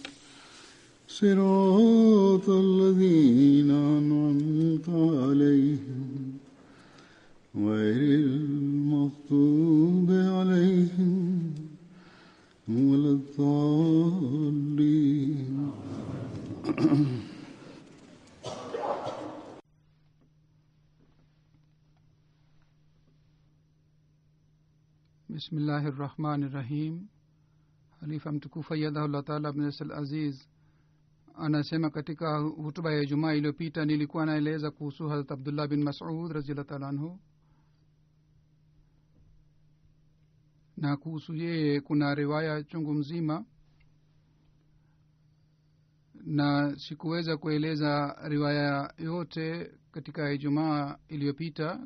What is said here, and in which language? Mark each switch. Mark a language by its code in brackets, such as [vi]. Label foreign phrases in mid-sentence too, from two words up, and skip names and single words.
[ar] صراط الذين أنعمت عليهم غير المغضوب عليهم ولا الضالين بسم الله الرحمن الرحيم. [sw] Halifa mtukufu [ar] أيده الله تعالى ابن العزيز [sw] anasema katika hutuba ya Ijumaa iliyopita nilikuwa naeleza kuhusu Hazrat Abdullah bin Mas'ud [ar] رضي الله تعالى عنه, [sw] na kuhusu yeye kuna riwaya chungu mzima na sikuweza kueleza riwaya yote katika Ijumaa iliyopita.